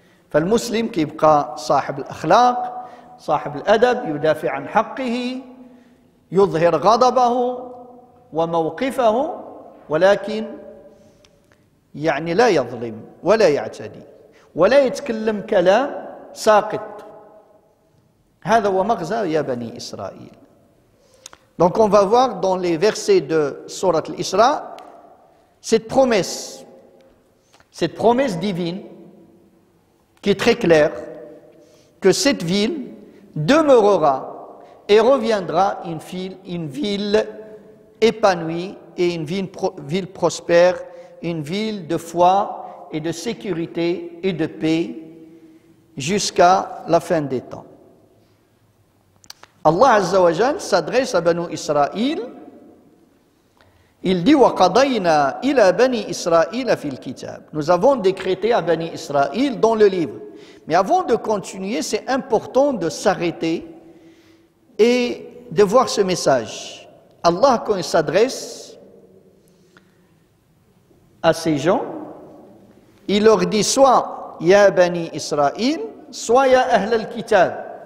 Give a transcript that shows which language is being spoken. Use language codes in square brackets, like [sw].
[ar] فالمسلم كيبقى صاحب الأخلاق، صاحب الأدب، يدافع عن حقه، يظهر غضبه وموقفه، ولكن يعني لا يظلم ولا يعتدي. ولا يتكلم كلام ساقط. هذا هو مغزى يا بني إسرائيل. [fr] Donc on va voir dans les versets de Surat al-Isra cette promesse divine qui est très claire, que cette ville demeurera et reviendra une ville épanouie et une ville prospère, une ville de foi et de sécurité et de paix jusqu'à la fin des temps. Allah [ar] Azza wa Jal [fr] s'adresse à Banu Israël. Il dit [ar] وَقَضَيْنَا إِلَى بَنِي إِسْرَائِيلَ فِي الْكِتَابِ. [fr] Nous avons décrété à Bani Israël dans le livre. Mais avant de continuer, c'est important de s'arrêter et de voir ce message. Allah, quand il s'adresse à ces gens, il leur dit soit Ya Bani Israël, soit [ar] Ya Ahl al-Kitab.